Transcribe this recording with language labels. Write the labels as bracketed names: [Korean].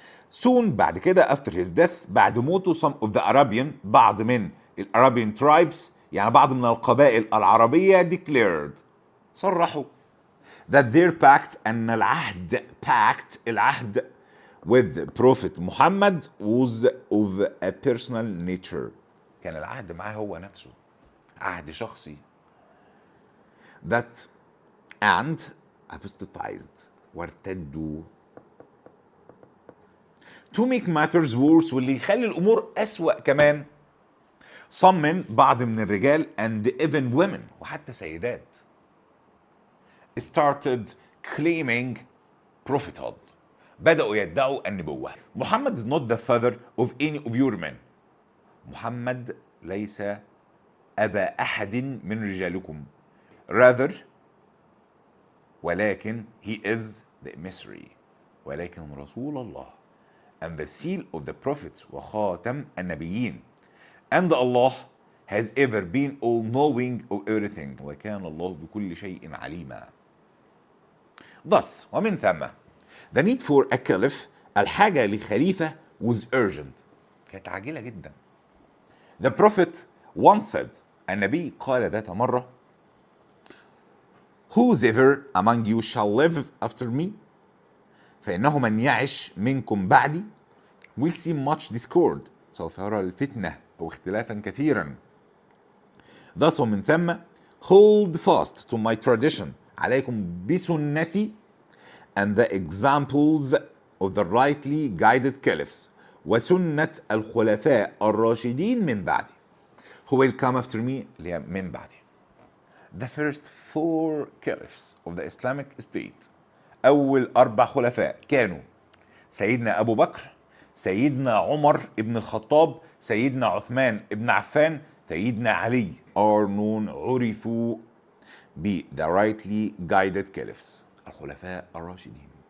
[English] soon [Arabic] بعد كده [English] after his death، [Arabic] بعد موته [English] some of the Arabian، [Arabic] بعض من الأرابيان [English] tribes، [Arabic] يعني بعض من القبائل العربية [English] declared، [Arabic] صرحوا [English] that their pact، [Arabic] أن العهد pact، العهد [English] with Prophet [Arabic] محمد [English] was of a personal nature، [Arabic] كان العهد معاه هو نفسه، عهد شخصي. [English] that and apostatized، [Arabic] وارتدوا. [English] to make matters worse، [Arabic] واللي يخلي الأمور أسوأ كمان، some من بعض من الرجال [English] and even women، [Arabic] وحتى سيدات، [English] started claiming prophethood، [Arabic] بدأوا يدعوا النبوة. [English] محمد is not the father of any of your men، [Arabic] محمد ليس أبا أحد من رجالكم، [English] rather [Arabic] ولكن [English] he is the emissary، [Arabic] ولكن رسول الله، [English] and the seal of the prophets، [Arabic] وخاتم النبيين، [English] and Allah has ever been all knowing of everything، [Arabic] وكان الله بكل شيء عليما. [English] thus [Arabic] ومن ثم [English] the need for a caliph، [Arabic] الحاجة لخليفة [English] was urgent، [Arabic] كانت عاجلة جدا. [English] the prophet once said، [Arabic] النبي قال ذات مرة [English] whoever among you shall live after me، [Arabic] فإنه من يعش منكم بعدي [English] will see much discord، [Arabic] سوف يرى الفتنة أو اختلافا كثيرا. [English] thus [Arabic] ومن ثم [English] hold fast to my tradition، [Arabic] عليكم بسنتي [English] and the examples of the rightly guided caliphs، [Arabic] وسنة الخلفاء الراشدين من بعدي، [English] who will come after me، [Arabic] اللي هي من بعدي. [English] the first four caliphs of the Islamic state، [Arabic] أول 4 خلفاء كانوا سيدنا أبو بكر، سيدنا عمر ابن الخطاب، سيدنا عثمان ابن عفان، سيدنا علي [English] are known [Arabic] عرفوا ب [English] the rightly guided caliphs [Arabic] الخلفاء الراشدين.